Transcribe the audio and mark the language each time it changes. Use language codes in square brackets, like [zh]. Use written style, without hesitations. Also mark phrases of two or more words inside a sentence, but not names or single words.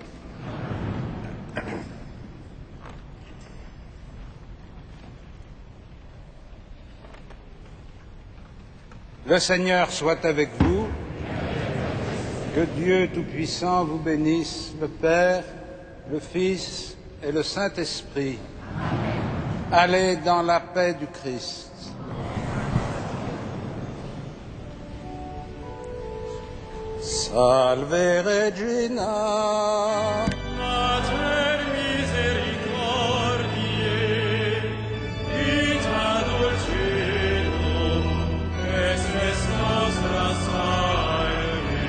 [fr] Le Seigneur soit avec vous. Que Dieu Tout-Puissant vous bénisse, le Père, le Fils et le Saint-Esprit. Allez dans la paix du Christ. [la] Salve Regina. Mater misericordiae, vita dulcinum, espes nostra salve.